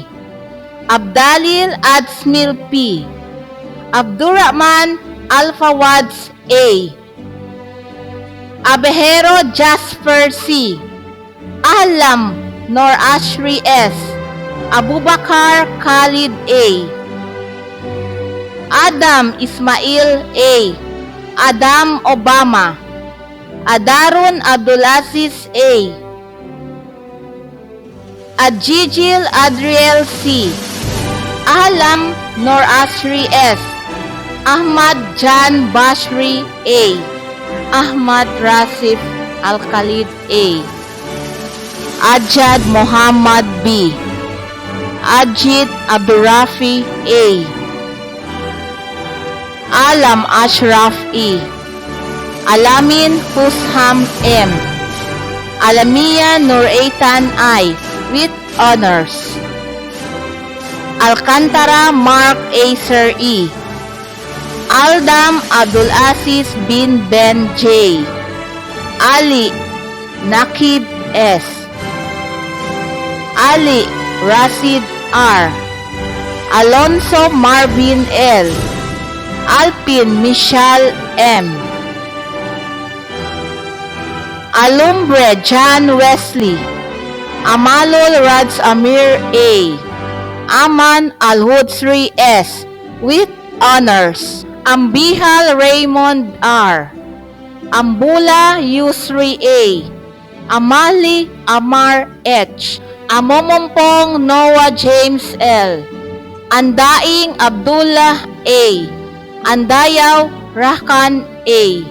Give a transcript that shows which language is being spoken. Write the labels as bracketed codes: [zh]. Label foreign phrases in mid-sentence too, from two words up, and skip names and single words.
[en] Abdalil Adsmil P. Abdurrahman Alfawads A. Abehero Jasper C. Ahlam Nor Ashri S. Abubakar Khalid A. Adam Ismail A. Adam Obama. Adarun Abdulaziz A. Adjijil Adriel C. Ahlam Nor Asri S. Ahmad Jan Bashri A. Ahmad Rasif Al-Khalid A. Ajad Muhammad B. Ajit Abdurafi A. Alam Ashraf E. Alamin Husham M. Alamia Nuraitan I. With honors. Alcantara Mark Acer E. Aldam Abdul Aziz bin Ben J. Ali Nakib S. Ali Rashid R. Alonso Marvin L. Alpin Michal M. Alumbre John Wesley. Amalul Rads Amir A. Aman Al-Hudsri S. With honors. Ambihal Raymond R. Ambula Yusri A. Amali Amar H. Amomompong Noah James L. Andaing Abdullah A. Andayaw Rakan A.